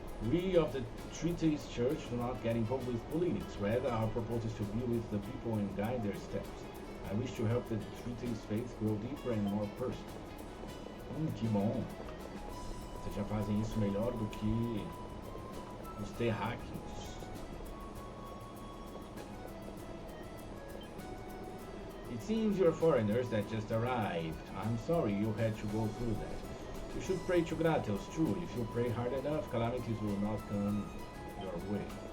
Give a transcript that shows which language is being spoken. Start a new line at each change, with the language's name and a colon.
English: We of the Treaties Church do not get involved with politics. Rather, our purpose is to be with the people and guide their steps. I wish to help the Treaties faith grow deeper and more personal.
Portuguese: Que bom! Vocês já fazem isso melhor do que os terráqueos.
English: It seems you're foreigners that just arrived. I'm sorry you had to go through that. You should pray to Gratos too. If you pray hard enough, calamities will not come your way.